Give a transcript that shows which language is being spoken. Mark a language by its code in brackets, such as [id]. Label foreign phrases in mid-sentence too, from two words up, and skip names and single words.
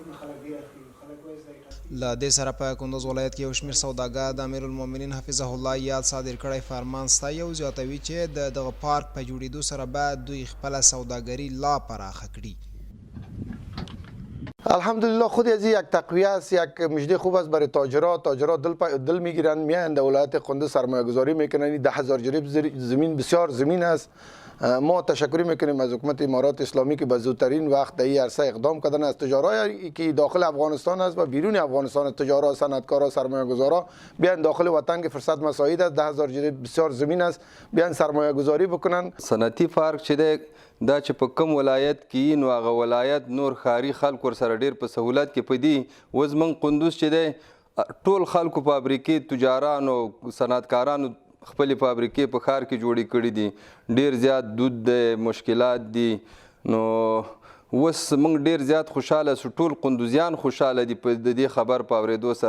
[ps] له دې سره په کندز ولایت کې یو شمېر سوداګر د امیرالمؤمنین [ar] حفظه الله [ps] یاد صادر کړی فرمان ستایي او زیاتوي چې دغه پارک په جوړېدو سره به دوی خپله سوداگری لا پراخه کړي. [fa] الحمدلله خود از یک تقویه است، یک مژده خوب است برای تاجرات دل میگیرن میان در ولایت کندز سرمایه گذاری میکنن. 10,000 جریب زمین بسیار زمین است. ما تشکر میکنیم از حکومت امارات اسلامی که به زودترین وقت در این عرصه اقدام کردن. از تجارایی که داخل افغانستان است و بیرون افغانستان است، تجارا، صنعتکارا، سرمایه گذارا بیان داخل وطن که فرصت مساعد است. 10,000 جریب بسیار زمین است، بیان سرمایه گذاری بکنن. [ps] صنعتي پارک چې دی دا چې په کم ولایت کې نو هغه ولایت نور ښاري خلک ورسره ډېر په سهولت کې پدي. اوس موږ کندوز چې دی ټول خلکو فابریکې تجارانو صنعتکارانو خپلې فابریکې په ښار کې جوړې کړي دي. ډېر زیات دود دی، مشکلات دي. نو اوس موږ ډېر زیات خوشحاله سو، ټول کندوزیان خوشحاله دي په د دې خبر په اورېدو سره.